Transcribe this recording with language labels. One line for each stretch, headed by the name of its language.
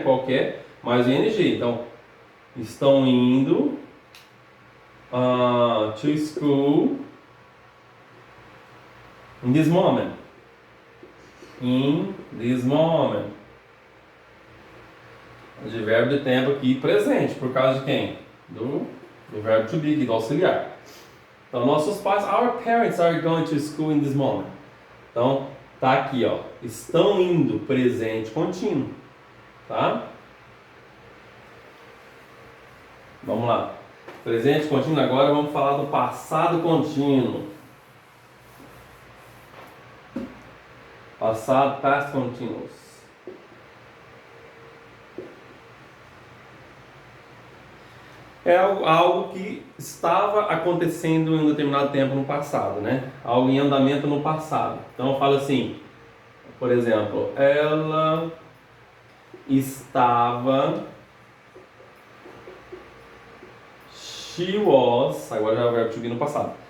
Portuguese: Qualquer, mais o ing. Então, estão indo
English: to school in this moment. In this moment.
Portuguese: Advérbio de tempo aqui presente, por causa de quem? Do verbo to be, do auxiliar. Então, nossos pais,
English: our parents are going to school in this moment.
Portuguese: Então, tá aqui, ó. Estão indo, presente contínuo. Tá? Vamos lá. Presente contínuo, agora vamos falar do passado contínuo. Passado,
English: past continuous.
Portuguese: É algo que estava acontecendo em um determinado tempo no passado, né? Algo em andamento no passado. Então eu falo assim, por exemplo, ela estava,
English: she was,
Portuguese: agora já é o verbo to be no passado.